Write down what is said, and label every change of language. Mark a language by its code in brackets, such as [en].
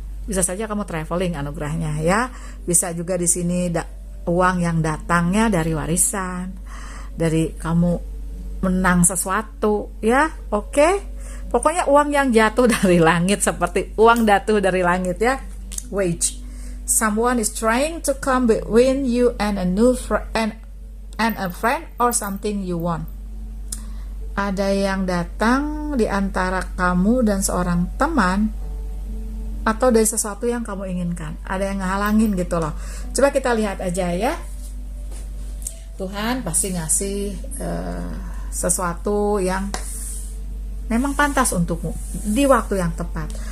[id] Bisa saja kamu traveling anugerahnya ya. Bisa juga di sini uang yang datangnya dari warisan, dari kamu menang sesuatu ya. Oke. Pokoknya uang yang jatuh dari langit, seperti uang jatuh dari langit ya. [en] Wage. Someone is trying to come between you and a new and a friend or something you want. [id] Ada yang datang di antara kamu dan seorang teman, atau dari sesuatu yang kamu inginkan. Ada yang ngehalangin gitu loh. Coba kita lihat aja ya. Tuhan pasti ngasih sesuatu yang memang pantas untukmu di waktu yang tepat.